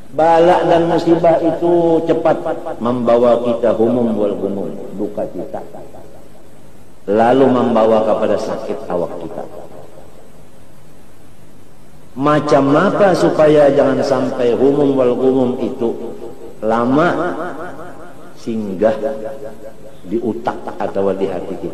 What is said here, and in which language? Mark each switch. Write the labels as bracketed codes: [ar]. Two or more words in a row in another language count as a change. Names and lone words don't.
[id] Bala dan musibah itu cepat membawa kita [ar] هموم والغموم, [id] duka cita, lalu membawa kepada sakit awak kita. Macam apa supaya jangan sampai [ar] هموم والغموم [id] itu lama singgah di utak atau di hati kita?